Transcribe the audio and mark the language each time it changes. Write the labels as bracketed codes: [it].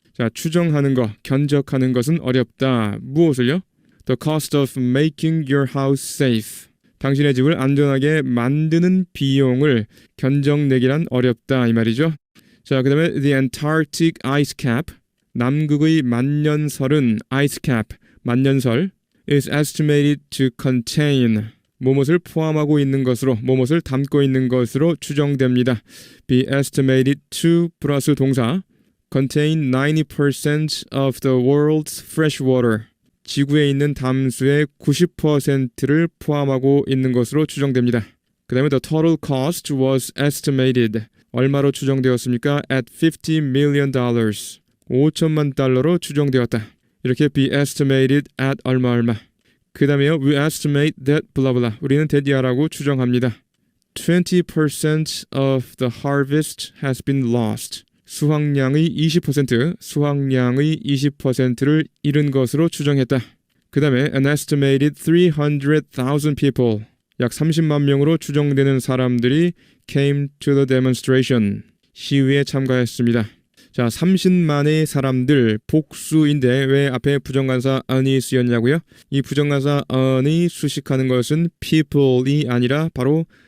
[ko] 자, 추정하는 것, 견적하는 것은 어렵다. 무엇을요? [en] The cost of making your house safe. [ko] 당신의 집을 안전하게 만드는 비용을 견적내기란 어렵다 이 말이죠. 자, 그 다음에 [en] The Antarctic Ice Cap. [ko] 남극의 만년설은 ice cap, 만년설 [en] is estimated to contain [ko] 뭐뭇을 포함하고 있는 것으로, 뭐뭇을 담고 있는 것으로 추정됩니다. [en] be estimated to [ko] 플러스 동사 [en] contain 90% of the world's fresh water. [ko] 지구에 있는 담수의 90%를 포함하고 있는 것으로 추정됩니다. 그 다음에 [en] the total cost was estimated. [ko] 얼마로 추정되었습니까? [en] at $50 million. [ko] 5천만 달러로 추정되었다. 이렇게 [en] be estimated at 얼마. [ko] 그 다음에요. [en] We estimate that blah blah. [ko] 우리는 that이라고 추정합니다. [en] 20% of the harvest has been lost. [ko] 수확량의 20%를 잃은 것으로 추정했다. 그 다음에 [en] an estimated 300,000 people. [ko] 약 30만 명으로 추정되는 사람들이 [en] came to the demonstration. [ko] 시위에 참가했습니다. 자, 30만의 사람들 복수인데 왜 앞에 부정관사 on이 쓰였냐고요? 이 부정관사 on이 수식하는 것은 people이 아니라 바로